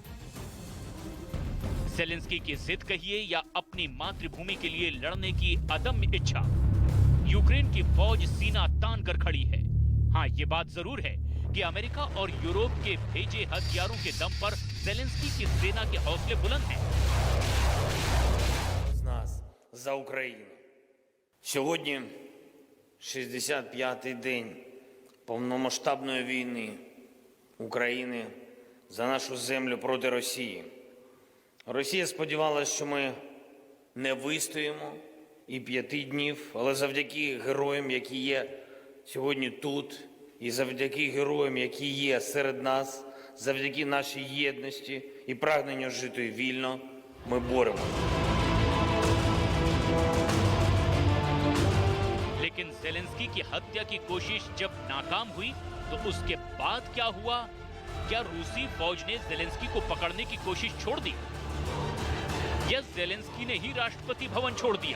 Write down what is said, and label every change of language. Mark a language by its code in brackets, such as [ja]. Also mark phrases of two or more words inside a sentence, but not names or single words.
[hi] ज़ेलेंस्की की जिद कहिए या अपनी मातृभूमि के लिए लड़ने की अदम्य इच्छा, यूक्रेन की फौज सीना तान कर खड़ी है। हाँ, ये बात जरूर है कि अमेरिका और यूरोप के भेजे हथियारों के दम पर ज़ेलेंस्की की सेना के हौसले बुलंद हैं। [uk] З нас за Україну. Сьогодні 65-й день повномасштабної війни України за нашу землю проти Росії. Росія сподівалася, що ми не вистоїмо і 5 днів, але завдяки героям, які є сьогодні тут, і завдяки героям, які є серед нас, завдяки нашій єдності і прагнення жити вільно ми боремо. [hi] लेकिन जेलेंस्की की हत्या की कोशिश जब नाकाम हुई तो उसके बाद क्या हुआ? क्या रूसी फौज ने जेलेंस्की को पकड़ने की कोशिश छोड़ दी या जेलेंस्की ने ही राष्ट्रपति भवन छोड़ दिया?